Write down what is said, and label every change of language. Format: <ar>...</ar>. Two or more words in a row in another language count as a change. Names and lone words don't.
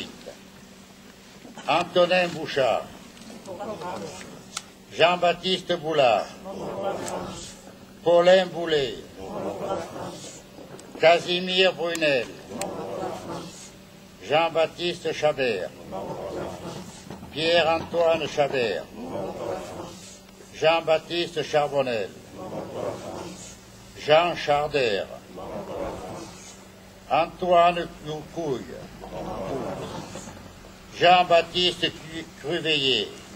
<fr>Antonin Bouchard. Jean-Baptiste Boulard. Paulin Boulet. Casimir Brunel. Jean-Baptiste Chabert. Pierre-Antoine Chabert. Jean-Baptiste Charbonnel. Jean Charder, Antoine Couille, Jean-Baptiste Cruveillé,</fr>